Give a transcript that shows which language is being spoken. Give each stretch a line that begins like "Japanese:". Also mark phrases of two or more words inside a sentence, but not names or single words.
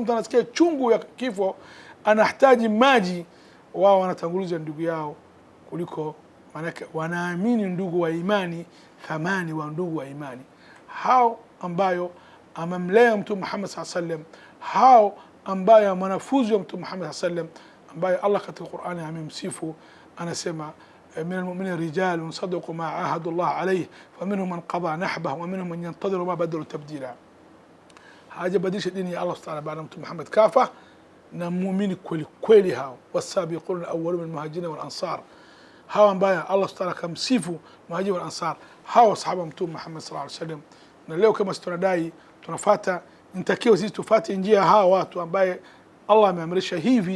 Swahili: Mtu anasikia chungu ya kifo, anahitaji maji, wao wanatanguliza ndugu yao kuliko, maanake wanaamini ndugu wa imani, thamani wa ndugu wa imani hao ambayo amemlea Mtume Muhammad
Arabic: صلى الله عليه وسلم,
Swahili: hao ambayo wanafunzi wa Mtume Muhammad
Arabic: صلى الله عليه وسلم,
Swahili: ambayo Allah katika Qur'ani amemsifu, anasema
Arabic: من المؤمنين رجال صدقوا ما عاهدوا الله عليه فمنهم من قضى نحبه ومنهم من ينتظر وما بدلوا تبديلا.
Swahili: haja badilisha dini ya Allah subhanahu baada Mtume Muhammad kafa, na muumini kweli kweli hao
Arabic: والسابقون الأولون من المهاجرين والأنصار,
Swahili: hao ambaye Allah subhanahu kamsifu
Arabic: المهاجرين والأنصار,
Swahili: hao sahaba Mtume Muhammad
Arabic: صلى الله عليه وسلم.
Swahili: Na leo kama tunadai tunafuata, nitakiwa sisi tufuate njia hao watu ambaye Allah ameamrisha hivi.